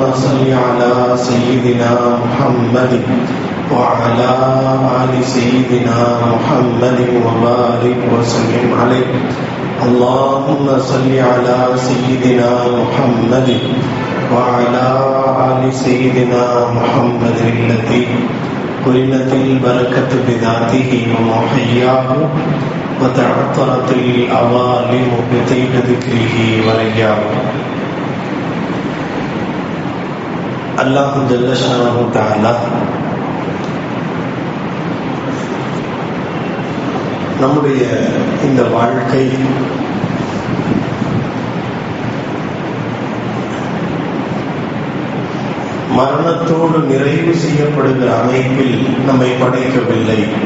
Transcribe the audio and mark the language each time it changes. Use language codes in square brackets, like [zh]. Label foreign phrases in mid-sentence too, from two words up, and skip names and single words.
[ar] صل على سيدنا محمد وعلى آل سيدنا محمد وبارك وسلم عليه اللهم صل على سيدنا محمد وعلى آل سيدنا محمد الذي قرنت البركة بذاته ومحياه وتعطرت الأوالم بطيب ذكره ورياه. الله جل شأنه تعالى [ta] நம்முடைய இந்த வாழ்க்கை மரணத்தோடு நிறைவு செய்யப்படுகிற அமைப்பில் நம்மை படைக்கவில்லை.